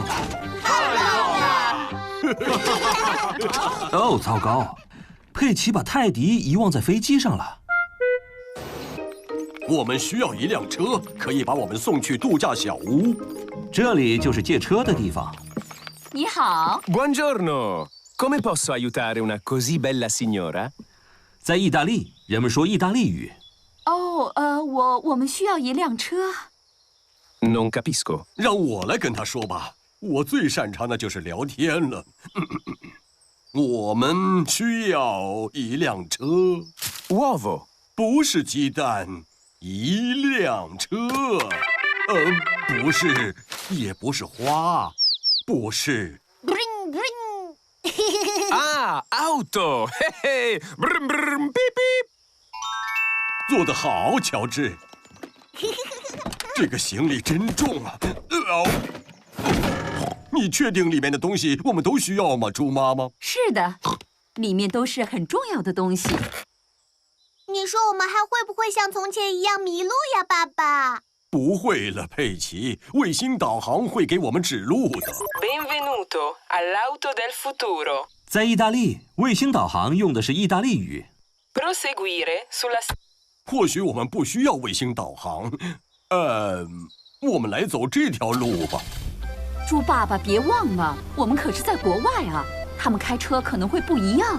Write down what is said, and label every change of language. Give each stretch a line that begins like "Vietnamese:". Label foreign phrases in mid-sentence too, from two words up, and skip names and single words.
Chinese: 太棒了！哦，糟糕！佩奇把泰迪遗忘在飞机上了。我们需要一辆车，可以把我们送去度假小屋。这里就是借车的地方。你好，
Italian: Buongiorno, come posso aiutare una così bella signora?
Chinese: 在意大利，人们说意大利语。哦，我们需要一辆车。
Italian: Non capisco.
Chinese: 让我来跟他说吧，我最擅长的就是聊天了。我们需要一辆车，
Italian: Uovo.
Chinese: 不是鸡蛋，一辆车。不是，也不是花，不是。 Bring bring。
Italian: Ah, auto. Hey, hey. Brum, brum, beep, beep.
Chinese: 做得好，乔治。这个行李真重啊！你确定里面的东西我们都需要吗，猪妈妈？是的，里面都是很重要的东西。你说我们还会不会像从前一样迷路呀，爸爸？不会了，佩奇，卫星导航会给我们指路的。
Italian: Benvenuto all'auto del futuro.
Chinese: 在意大利，卫星导航用的是意大利语。
Italian: Proseguire sulla
Chinese: 或许我们不需要卫星导航，我们来走这条路吧。猪爸爸，别忘了，我们可是在国外啊，他们开车可能会不一样。